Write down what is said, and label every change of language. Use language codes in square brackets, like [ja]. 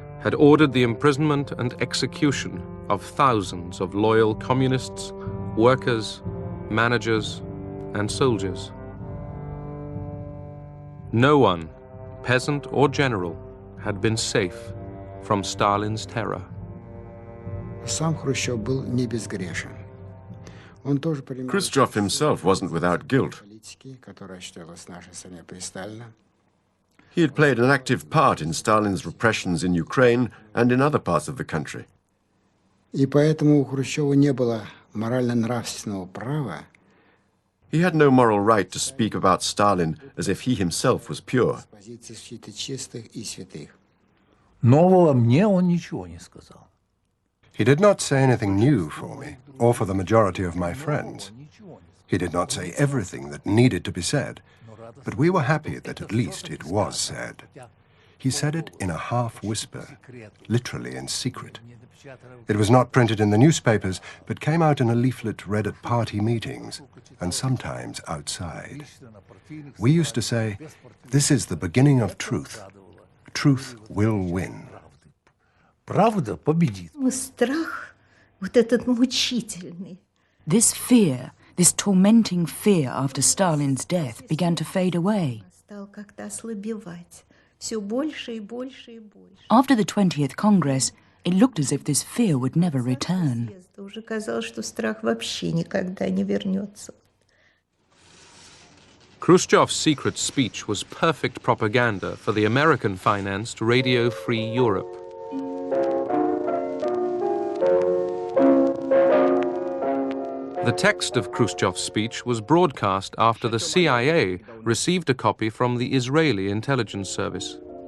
[en] had ordered the imprisonment and execution of thousands of loyal communists, workers, managers, and soldiers. No one, peasant or general, had been safe from Stalin's terror. [ru] Сам Хрущев был не безгрешен. Он тоже принимал [en] Khrushchev himself wasn't without guilt. [ru] политики, которая осуществлялась в нашей стране при Сталине. [en] He had played an active part in Stalin's repressions in Ukraine and in other parts of the country. [ru] И поэтому у Хрущева не было морально-нравственного права. [en] He had no moral right to speak about Stalin as if he himself was pure. [ru] С позиции защиты чистых и святых. Нового мне он ничего не сказал. [en] He did not say anything new for me, or for the majority of my friends. He did not say everything that needed to be said, but we were happy that at least it was said. He said it in a half-whisper, literally in secret. It was not printed in the newspapers, but came out in a leaflet read at party meetings, and sometimes outside. We used to say, "This is the beginning of truth. Truth will win." [ru] Правда победит. Страх, вот этот мучительный. [en] This fear, this tormenting fear after Stalin's death began to fade away. [ru] Стал как-то ослабевать. Все больше и больше и больше. [en] After the 20th Congress, it looked as if this fear would never return. [ru] Уже казалось, что страх вообще никогда не вернется. [en] Khrushchev's secret speech was perfect propaganda for the American-financed Radio Free Europe. The text of Khrushchev's speech was broadcast after the CIA received a copy from the Israeli intelligence service.